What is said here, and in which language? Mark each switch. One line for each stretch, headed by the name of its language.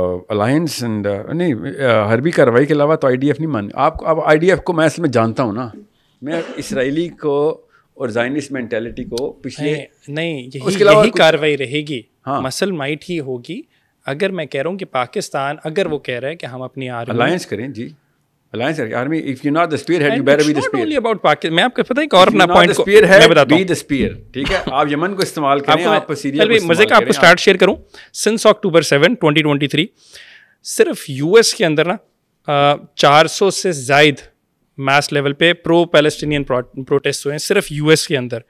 Urdu: Alliance and نہیں, حربی کارروائی کے علاوہ تو IDF نہیں مان. آپ اب IDF کو میں اصل میں جانتا ہوں نا, میں اسرائیلی کو اور زائنسٹ مینٹیلٹی کو پچھلے نہیں, یہی کارروائی رہے گی. مسل مائٹ ہی ہوگی. اگر میں کہہ رہا ہوں کہ پاکستان اگر وہ کہہ رہا ہے کہ ہم اپنی الائنس کریں, جی
English: alliance army, if you're not the spearhead, you better be the spear. Not only about Pakistan.
Urdu: میں آپ کو پتہ ہے ایک اور اپنا پوائنٹ کو میں بتاتا ہوں.
English: Be the spear.
Urdu: ٹھیک ہے, آپ یمن کو استعمال کریں, آپ سیریا کو استعمال کریں. مزے کا آپ کو اسٹارٹ شیئر کروں. سنس October 7, 2023 صرف US کے اندر نا 400 سے زائد میس لیول پہ پرو پیلسٹینین پروٹیسٹ ہوئے ہیں صرف US کے اندر.